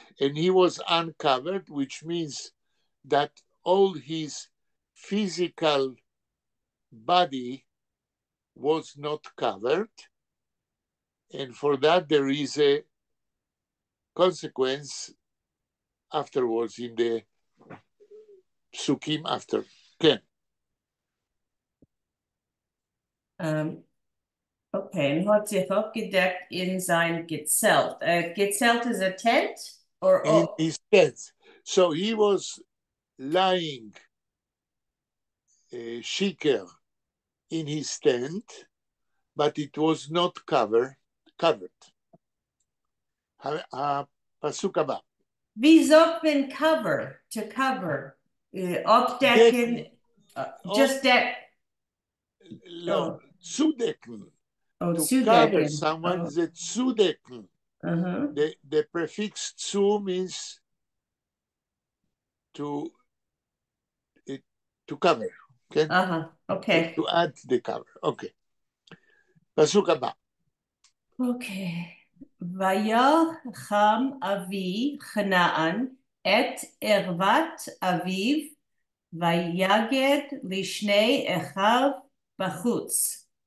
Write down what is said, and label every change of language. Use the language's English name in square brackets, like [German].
[English] And he was uncovered, which means that all his physical body was not covered. And for that, there is a consequence afterwards in the psukim after. [Hebrew] Ken. [Yiddish] Okay, and hat sich abgedeckt in sein Gezelt. [English] Gezelt is a tent? Or in his tent. So he was lying shiker in his tent, but it was not covered. [Hebrew] הפסוק הבא. [Yiddish] Wie sagt man [English] cover? To cover. Abdecken. Just that. [Hebrew] לא, צודקן. [English] To cover someone [Hebrew] זה צודקן. [English] The prefix zu means to cover. Okay? Okay. To add the cover. Okay. [Hebrew] פסוק הבא. אוקיי. ויחם אבי חנען את ערוות אביו, ויגד לשני אחיו בחוץ.